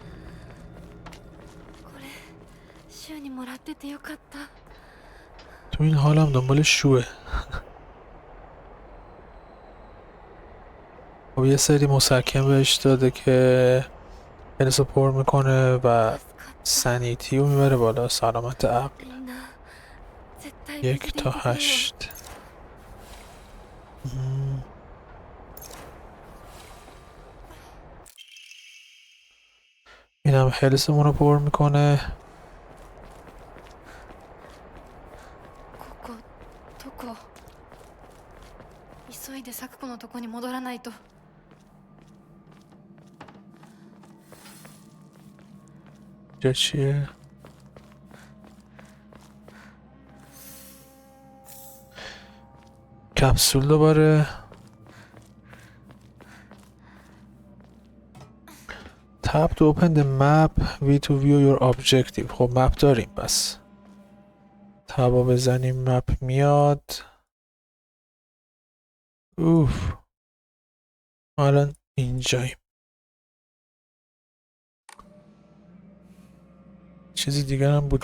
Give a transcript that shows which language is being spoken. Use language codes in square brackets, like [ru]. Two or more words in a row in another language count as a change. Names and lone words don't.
[ja] これ週にもらっててよかった。 [fa] تو این حالم دنبال شوه. خب یه سری مسکن بهش داده که هلسو پر میکنه و سنیتی رو میبره بالا، سلامت عقل. [ja] みんな絶対無事でいて 1 くれ [fa] تا [ja] よ 8. [fa] اینم هلسمون رو پر میکنه. [ja] ここどこ？急いで咲子のとこに戻らないと。 [fa] اینجا چیه؟ کپسول دوباره. [en] Tap to open the map V to view your objective. [fa] خب مپ داریم پس. تابا بزنیم مپ میاد. اوف. الان اینجاییم. چیزی دیگر هم بود.